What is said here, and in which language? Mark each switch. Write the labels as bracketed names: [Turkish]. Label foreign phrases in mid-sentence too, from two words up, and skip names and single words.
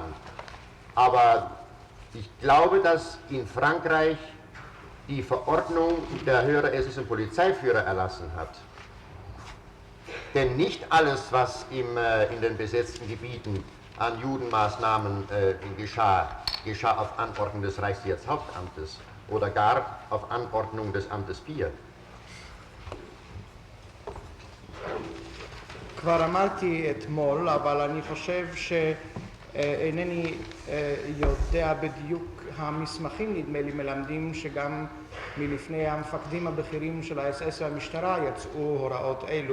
[German] Aber ich glaube, dass in Frankreich die Verordnung der höhere SS- und Polizeiführer erlassen hat. Denn nicht alles, was in den besetzten Gebieten an Judenmaßnahmen geschah auf Anordnung des Reichssicherheitshauptamtes oder gar auf Anordnung des Amtes 4. [Hebrew] כבר אמרתי אתמול, אבל אני חושב שאינני יודע בדיוק. המסמכים נדמה לי מלמדים שגם מלפני המפקדים הבכירים של האס-אס והמשטרה יצאו הוראות אלו.